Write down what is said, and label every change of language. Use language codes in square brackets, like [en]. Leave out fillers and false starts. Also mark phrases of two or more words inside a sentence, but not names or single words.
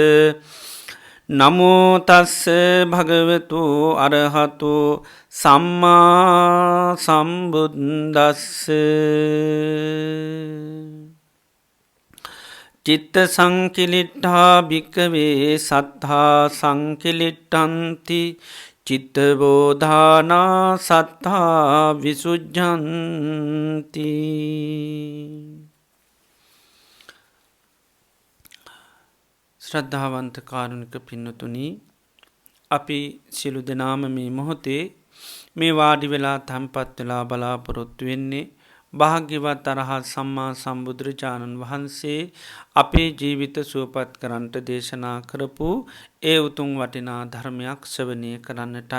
[pi] නමෝ තස්ස භගවතු අරහතු සම්මා සම්බුද්දස්ස චිත්ත සංකිලිට්ඨා භික්කවේ සත්හා සංකිලිට්ඨන්ති චිත්තබෝධානා සත්හා විසුජ්ජන්ති. [si] ශ්‍රද්ධාවන්ත කාරුණික පින්නතුනි, අපි සියලු දෙනාම මේ මොහොතේ මේ වාඩි වෙලා තැන්පත් වෙලා බලාපොරොත්තු වෙන්නේ භාග්‍යවත් අරහත් සම්මා සම්බුදුරජාණන් වහන්සේ අපේ ජීවිත සුවපත් කරන්නට දේශනා කරපු ඒ උතුම් වටිනා ධර්මයක් ශ්‍රවණය කරන්නටයි.